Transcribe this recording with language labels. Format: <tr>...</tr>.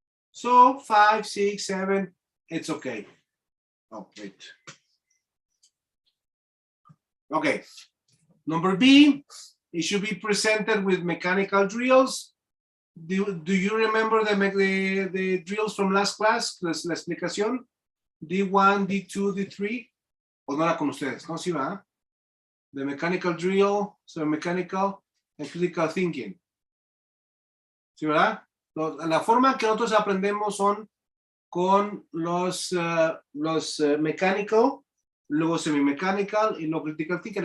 <en>So 5, 6, 7, it's okay. Oh, wait. Okay. Number B, it should be presented with mechanical drills. Do you remember the drills from last class?</en> <es>La explicación. D1, D2, D3. ¿O no era con ustedes? No, sí, ¿verdad?</es> <en>the mechanical drill, so mechanical and critical thinking.</en> <es>¿Sí, verdad? La forma que nosotros aprendemos son con los mechanical, luego semi-mechanical y luego critical thinking.</es>